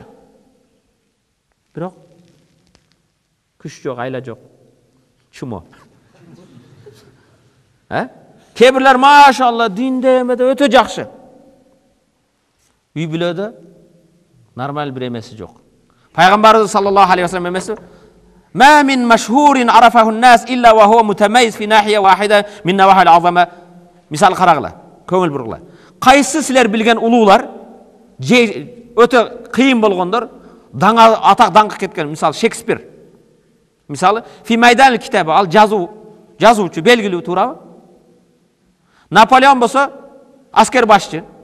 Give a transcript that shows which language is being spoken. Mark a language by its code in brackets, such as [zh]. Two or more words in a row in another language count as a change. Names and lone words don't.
[ky] Бирок күч жок, айла жок. Чумо. Кээ бирлер машалла динде эмеде өтө жакшы. Үй бүлөдө нормал бир эмеси жок. [ar] Пайгамбарыбыз صلى الله عليه وسلم эмеси: "ما من مشهور عرفه الناس إلا وهو متميز في ناحية واحدة من نواحي العظمة." [ky] Мисал карагыла, көңүл бургула. Кайсы силер билген улуулар өтө кыйын болгондор, даңа атак даңкы кеткен, мисал Шекспир. Мисалы [ar] في ميدان [ky] китабы, ал жазуучу, белгилүү, туурабы? Наполеон болсо аскер башчы.